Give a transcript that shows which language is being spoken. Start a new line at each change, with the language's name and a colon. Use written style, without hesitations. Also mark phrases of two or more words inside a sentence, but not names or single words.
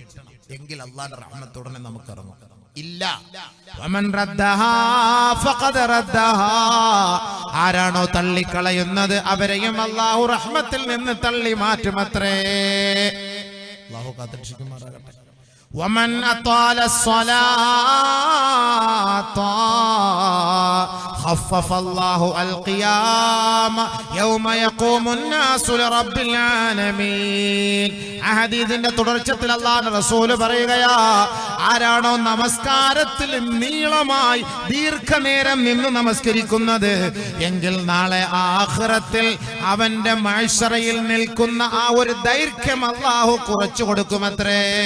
Malayalam: എങ്കിൽ അള്ളാഹുവിന്റെ റഹ്മത്ത് ഉടനെ നമുക്ക് ഇറങ്ങും. ഇല്ല,
Arabic: ومن ردها فقد ردها,
Malayalam: ആരാണോ തള്ളിക്കളയുന്നത് അവരെയും അള്ളാഹു റഹ്മത്തിൽ നിന്ന് തള്ളി മാറ്റുമത്രേ. അള്ളാഹു കാത്തിരക്ഷിക്കുമാറാകട്ടെ.
Arabic: ومن أطال الصلاة خفف الله القيامة يوم يقوم الناس لرب العالمين.
Malayalam: ഹദീസിന്റെ തുടർച്ചത്തിൽ അല്ലാഹുവിന്റെ റസൂൽ പറയുകയാ, ആരാണോ നമസ്കാരത്തിൽ നീളമായി ദീർഘനേരം നിന്ന് നമസ്കരിക്കുന്നത് എങ്കിൽ നാളെ ആഖിറത്തിൽ അവന്റെ മഹ്ശറയിൽ നിൽക്കുന്ന ആ ഒരു ദൈർഘ്യം അല്ലാഹു കുറച്ചു കൊടുക്കുമത്രേ.